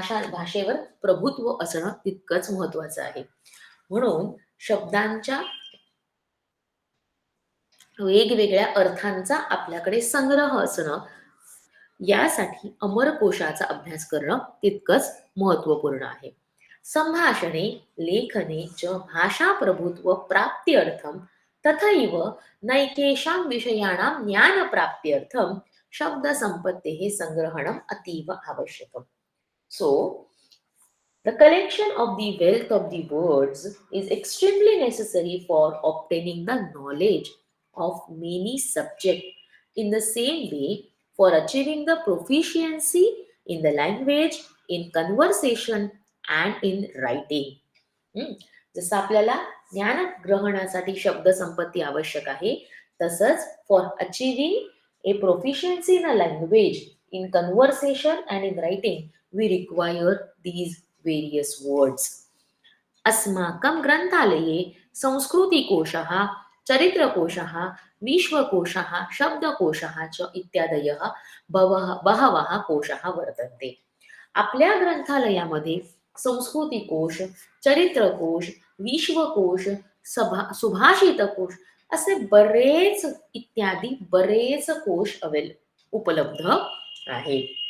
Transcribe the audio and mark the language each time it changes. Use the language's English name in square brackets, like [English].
[Marathi] भाषेवर प्रभुत्व असणं तितकंच महत्वाचं आहे. म्हणून शब्दांच्या वेगवेगळ्या अर्थांचा आपल्याकडे संग्रह असणं, यासाठी अमरकोशाचा अभ्यास करणं तितकंच महत्वपूर्ण आहे. [Sanskrit] संभाषणे लेखने च भाषाप्रभुत्व प्राप्त्यर्थं तथैव नैकेषां विषयाणां ज्ञानप्राप्त्यर्थं शब्दसम्पत्तेः सङ्ग्रहणम् अतीव आवश्यकम्. [English] So, the collection of the wealth of the words is extremely necessary for obtaining the knowledge of many subjects. In the same way, for achieving the proficiency in the language, in conversation, and in writing. Hmm. [Marathi] जसं आपल्याला ज्ञान ग्रहणासाठी शब्द संपत्ती आवश्यक आहे, तसंच [English] For achieving a proficiency in a language, in conversation and in writing we require these various words. [Sanskrit] अस्माकं ग्रंथालये संस्कृतिकोशः, चरित्रकोशः, विश्वकोशः, शब्दकोशः च इत्यादयः बहवः कोशः वर्तन्ते. [Marathi] आपल्या ग्रंथालयामध्ये संस्कृतिकोश, चरित्रकोश, विश्वकोश, सुभाषितकोश असे बरेच इत्यादी बरेच कोश उपलब्ध आहेत.